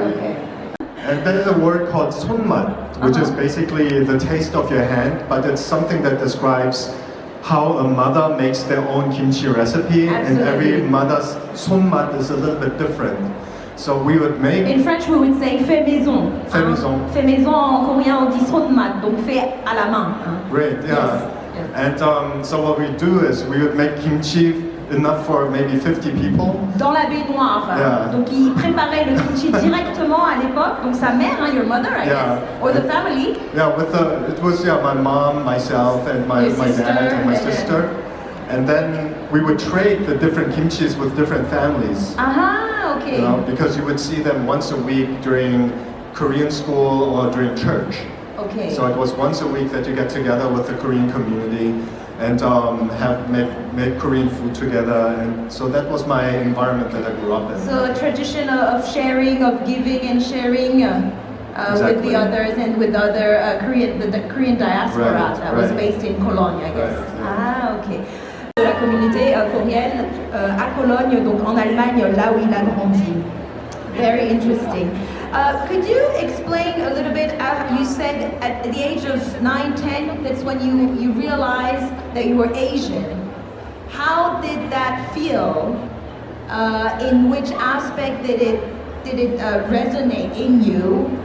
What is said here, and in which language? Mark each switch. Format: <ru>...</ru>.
<en>Okay. And there's a word called 손맛, which is basically the taste of your hand, but it's something that describes how a mother makes their own kimchi recipe. Absolutely. And every mother's 손맛 is a little bit different. So we would make... In French we would say</en> <fr>fait maison. Fait maison. Fait maison en coréen on dit 손맛, donc fait à la main.</fr> <en>Great, yeah. Yes. And so what we do is we would make kimchi enough for maybe 50 people.</en> <fr>Dans la baignoire.</fr> <en>Yeah.</en> <fr>Donc il préparait le kimchi directement à l'époque. Donc sa mère,</fr> <en>your mother, I guess, or the family. Yeah, it was my mom, myself, and my dad and my sister. And then we would trade the different kimchis with different families. Aha, okay. You know, because you would see them once a week during Korean school or during church. Okay. So it was once a week that you get together with the Korean community and make Korean food together, and so that was my environment that I grew up in. So a tradition of sharing, of giving and sharing Exactly. with the others and with other the Korean diaspora that was based in Cologne, I guess. Right, yeah. Ah, ok.</en> <fr>De la communauté coréenne à Cologne, donc en Allemagne, là où il a grandi.</fr> <en>Very interesting. Could you explain a little bit, you said at the age of 9, 10, that's when you realized that you were Asian. How did that feel? In which aspect did it resonate in you?</en>